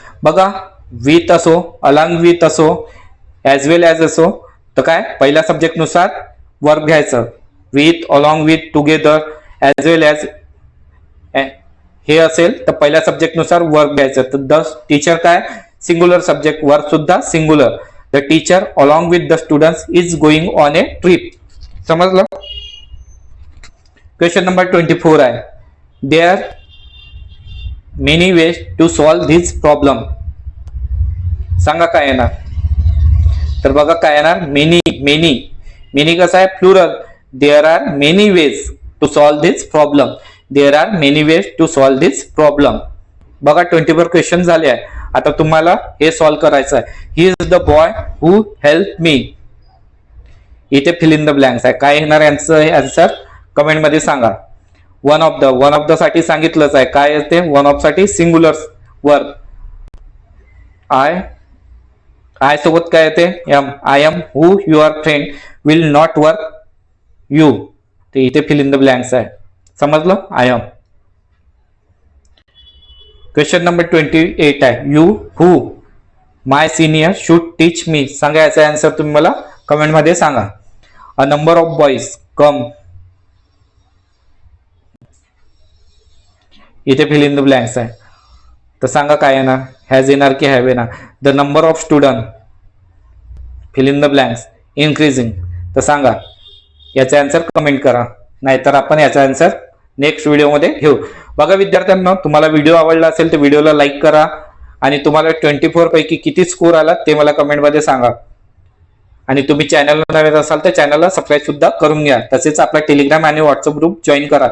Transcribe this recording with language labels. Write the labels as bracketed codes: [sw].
[mr] बघा विथ असो, along with असो, ॲज वेल ॲज असो, तर काय पहिल्या सब्जेक्ट नुसार वर्ब घ्यायचं. With, along with, together, as well as हे असेल तर पहिल्या सब्जेक्ट नुसार वर्ब घ्यायचं. तर द टीचर काय सिंगुलर सब्जेक्ट, वर्ब सुद्धा singular. [en] The teacher along with the students is going on a trip. [mr] समजलं. [en] Question number 24 आहे there many ways to solve this problem. [mr] सांगा काय येणार, तर बघा काय येणार मेनी कसं आहे plural. [en] There are many ways to solve this problem. There are many ways to solve this problem. [mr] बघा 24 क्वेश्चन झाले आहे. आता तुम्हाला हे सॉल्व करायचं आहे. [en] He is the boy who help me. [mr] इथे फिल इन द ब्लँक्स आहे. काय येणार यांचं आन्सर कमेंट मध्ये सांगा. वन ऑफ द साठी सांगितलंच आहे. काय येते वन ऑफ साठी सिंगुलर वर्ब. आय सोबत काय येते M. [en] I am who your friend will not work you. [mr] ते इथे फिल इन द ब्लँक्स आहे. समजलं आय एम. [en] Question number 28 आहे you who my senior should teach me. [mr] सांगा याचा आन्सर तुम्ही मला कमेंट मध्ये सांगा. [en] A number of boys come. [mr] इथे फिल इन द ब्लँक्स आहे. तर सांगा काय येणार हॅज येणार की हॅव येणार. [en] The number of student fill in the blanks increasing. [mr] तर सांगा याचा आन्सर कमेंट करा, नाहीतर आपण याचा आन्सर नेक्स्ट व्हिडिओमध्ये घेऊ. बघा विद्यार्थ्यांना तुम्हाला व्हिडिओ आवडला असेल तर व्हिडिओला लाईक करा आणि तुम्हाला 24 पैकी किती स्कोर आला ते मला कमेंटमध्ये सांगा. आणि तुम्ही चॅनलला नवीन असाल तर चॅनलला सबस्क्राईब सुद्धा करून घ्या. तसेच आपला टेलिग्राम आणि व्हॉट्सअप ग्रुप जॉईन करा. तेथे सर्व महत्त्वाचे अपडेट्स वेळोवेळी तुम्हाला मिळत राहतील.